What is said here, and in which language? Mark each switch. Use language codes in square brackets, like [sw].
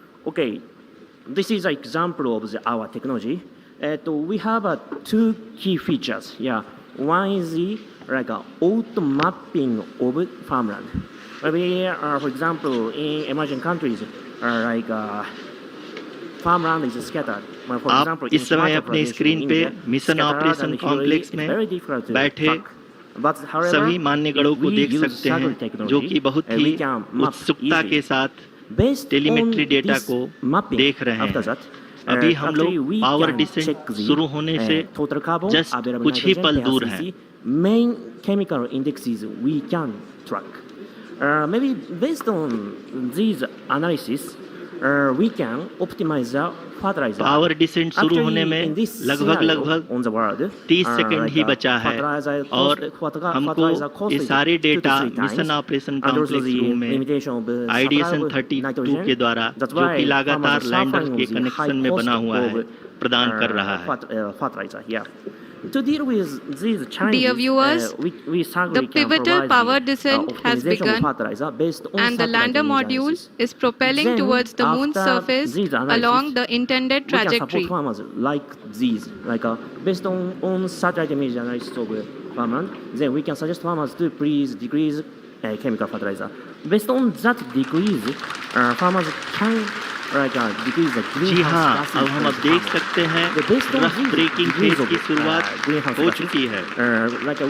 [en] Okay, this is an example of our technology. We have two key features. Yeah, one is the auto mapping of farmland. We are, for example, in emerging countries, farmland is scattered. For [hi] आप [en] example, [hi] इस समय अपने screen पे mission operation complex में बैठे सभी मान्य गणों को देख सकते हैं, जो कि बहुत ही उत्सुकता के साथ टेलीमेट्री डेटा को देख रहे हैं। अभी हम लोग पावर डिसेंट शुरू होने से जस्ट कुछ ही पल दूर हैं। [en] Main chemical indexes we can track. Maybe based on these analysis, we can optimize the fertilizer. [hi] Power descent शुरू होने में लगभग 30 सेकंड ही बचा है और हमको ये सारे data mission operation complex room में आईडीएसन 32 के द्वारा, जो कि लगातार लैंडर के कनेक्शन में बना हुआ है, प्रदान कर रहा है। [en] To deal with these challenges, Dear viewers, the pivotal power descent has begun, and the lander module is propelling towards the moon's surface along the intended trajectory. We can support farmers like these, based on satellite image analysis of farmland. Then we can suggest farmers to please decrease chemical fertilizer. Based on that decrease, farmers can decrease the greenhouse [hi] जी हाँ, [en] gases. [hi] अब हम देख सकते हैं rough breaking phase की शुरुआत हो चुकी है।